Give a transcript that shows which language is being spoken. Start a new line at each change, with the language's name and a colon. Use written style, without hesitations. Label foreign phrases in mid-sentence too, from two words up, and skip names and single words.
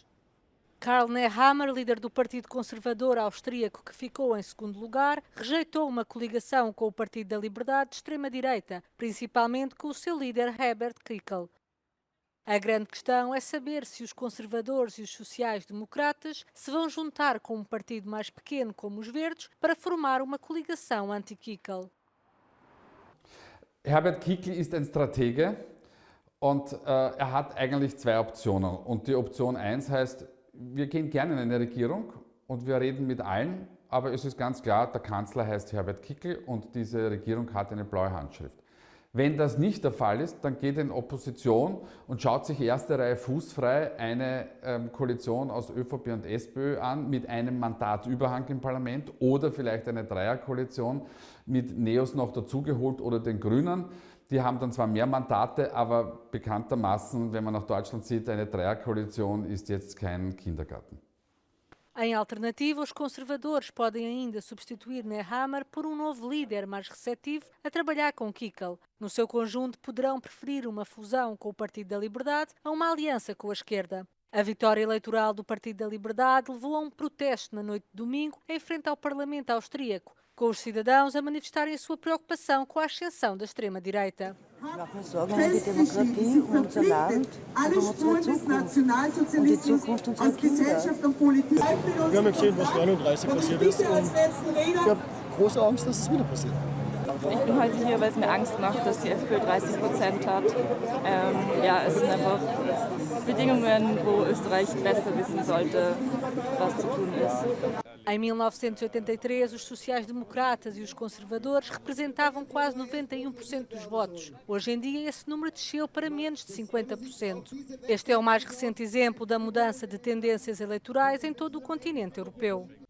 Portuguese: Karl Nehammer, líder do Partido Conservador Austríaco que ficou em segundo lugar, rejeitou uma coligação com o Partido da Liberdade de extrema-direita, principalmente com o seu líder Herbert Kickl. A grande questão é saber se os conservadores e os sociais-democratas se vão juntar com um partido mais pequeno como os Verdes para formar uma coligação anti-Kickl.
German: Herbert Kickl ist ein Stratege und er hat eigentlich zwei Optionen. Und die Option 1 heißt, wir gehen gerne in eine Regierung und wir reden mit allen, aber es ist ganz klar, der Kanzler heißt Herbert Kickl und diese Regierung hat eine blaue Handschrift. Wenn das nicht der Fall ist, dann geht er in Opposition und schaut sich erste Reihe fußfrei eine Koalition aus ÖVP und SPÖ an mit einem Mandatüberhang im Parlament oder vielleicht eine Dreierkoalition mit Neos noch dazugeholt oder den Grünen. Die haben dann zwar mehr Mandate, aber bekanntermaßen, wenn man nach Deutschland sieht, eine Dreierkoalition ist jetzt kein Kindergarten.
Portuguese: Em alternativa, os conservadores podem ainda substituir Nehammer por um novo líder mais receptivo a trabalhar com Kickl. No seu conjunto, poderão preferir uma fusão com o Partido da Liberdade a uma aliança com a esquerda. A vitória eleitoral do Partido da Liberdade levou a um protesto na noite de domingo em frente ao Parlamento austríaco, com os cidadãos a manifestarem a sua preocupação com a ascensão da extrema-direita.
German: Machen Sorgen um die Demokratie, um unser Land und um unsere Zukunft und die Zukunft unserer Kinder. Wir haben ja gesehen, was 39 passiert ist und ich habe große Angst, dass es wieder passiert. Ich bin heute hier, weil es mir Angst macht, dass die FPÖ 30% hat. Es sind einfach Bedingungen, wo Österreich besser wissen sollte, was zu tun ist.
Portuguese: Em 1983, os sociais-democratas e os conservadores representavam quase 91% dos votos. Hoje em dia, esse número desceu para menos de 50%. Este é o mais recente exemplo da mudança de tendências eleitorais em todo o continente europeu.